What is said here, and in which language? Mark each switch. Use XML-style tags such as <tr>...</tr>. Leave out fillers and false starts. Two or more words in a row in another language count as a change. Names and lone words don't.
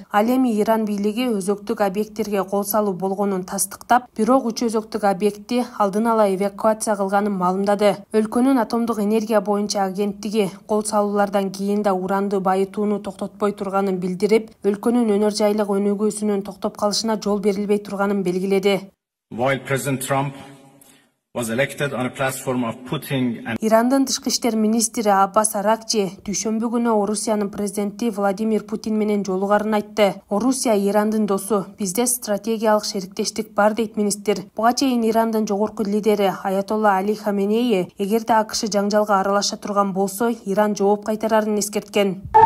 <ky>Ал эми Иран бийлиги өзөктүк объекттерге кол салуу болгонун тастыктап, бирок 3 өзөктүк объектти алдын ала эвакуация кылганын маалымдады. Өлкөнүн атомдук энергия боюнча агенттиги кол салуулардан кийин да уранды байытууну токтотпой турганын билдирип, өлкөнүн өнөр жайлык өнүгүүсүнүн токтоп калышына жол берилбей турганын белгиледи.</ky> <en>While President Trump was elected on a platform of putting an</en> <ky>Ирандын тышкы иштер министри Аббас Аракчи дүйшөмбү күнү Орусиянын президенти Владимир Путин менен жолугарын айтты. Орусия Ирандын досу, бизде стратегиялык шериктештик бар дейт министр. Буга чейин Ирандын жогорку лидери Аятолла Али Хаменеи эгерде АКШ жаңжалга аралаша турган болсо, Иран жооп кайтарарын эскерткен.</ky>